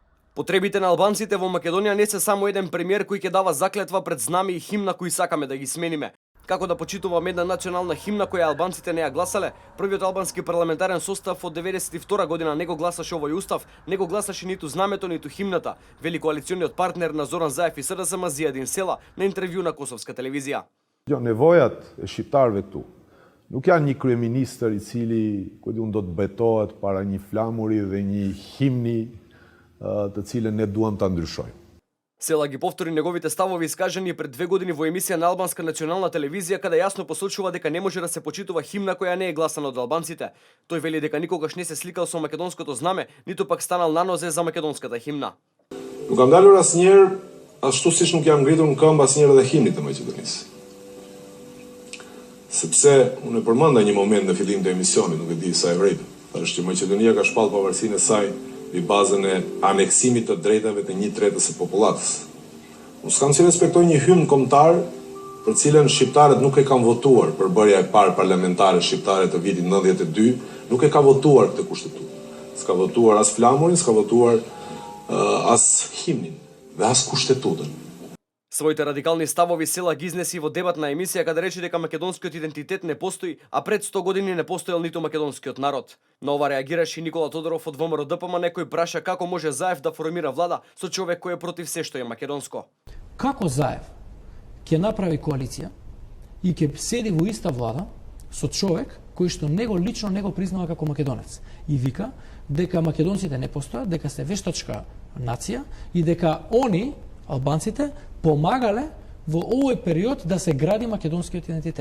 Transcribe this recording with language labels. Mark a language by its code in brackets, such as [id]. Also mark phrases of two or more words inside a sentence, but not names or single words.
[mk] Потребите на албанците во Македонија не се само еден премиер кој ќе дава заклетва пред знаме и химна кои сакаме да ги смениме. Како да почитуваме една национална химна која албанците не ја гласале? Првиот албански парламентарен состав од 92 година не го гласаше овој устав, не го гласаше ниту знамето, ниту химната, вели коалициониот партнер на Зоран Заев и СДСМ Зијадин Села на интервју на Косовска телевизија. [sq] Nevojat e shqiptarëve këtu nuk janë një kryeministër i cili do të betohet para një flamuri dhe një himni të cilën ne duam ta ndryshojmë. [mk] Села ги повтори неговите ставови искажани пред 2 години во емисија на албанска национална телевизија каде јасно посочува дека не може да се почитува химна која не е гласана од албанците. Тој вели дека никогаш не се сликал со македонското знаме, ниту пак станал на нозе за македонската химна. [sq] Nuk kam dalur asnjëherë ashtu siç nuk jam ngritur në këmbë asnjëherë edhe himnit të Maqedonisë. Sepse unë e përmenda një moment në fillim të emisionit, nuk e di sa e vërejtë, është që Maqedonia ka shpallë pavarësinë e saj mbi bazën e aneksimit të drejtave të 1/3 e popullatës. Unë s'kam si respektoj një hymn kombëtar për cilën shqiptarët nuk e kanë votuar për bërja e parë parlamentare shqiptare të vitit 92, nuk e ka votuar këtë kushtetutë. S'ka votuar as flamurin, s'ka votuar as himnin dhe as kushtetutën. [mk] Своите радикални ставови Села ги изнеси во дебатна емисија каде рече дека македонскиот идентитет не постои, а пред 100 години не постоел ниту македонскиот народ. На ова реагираше и Никола Тодоров од ВМРО ДПМ, некој праша како може Заев да формира влада со човек кој е против се што е македонско. Како Заев ќе направи коалиција и ќе седи во иста влада со човек кој што него лично не го признава како македонец и вика дека македонците не постојат, дека се вештачка нација и дека они, албанците, помагале во овој период да се гради македонскиот идентитет.